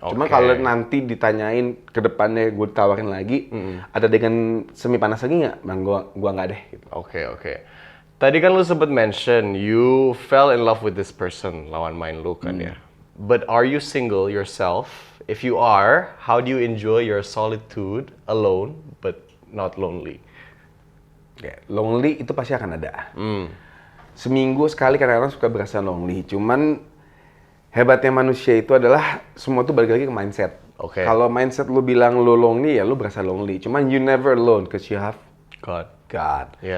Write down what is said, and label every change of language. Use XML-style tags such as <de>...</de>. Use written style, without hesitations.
<id>Cuma kalau nanti ditanyain ke depannya gue ditawarin lagi, ada adegan semi panas lagi nggak? Bang, gua nggak deh. Gitu. Oke. Tadi kan lu sempat mention</id> <en>you fell in love with this person,</en> <id>lawan main lu kan ya.</id> <en>But are you single yourself? If you are, how do you enjoy your solitude alone but not lonely?</en> <id>Lonely itu pasti akan ada. Seminggu sekali kadang-kadang suka berasa lonely. Cuman hebatnya manusia itu adalah semua tuh balik lagi ke mindset. Kalau mindset lu bilang lu lonely, ya lu berasa lonely.</id> <en>Cuman you never alone because you have God.</en>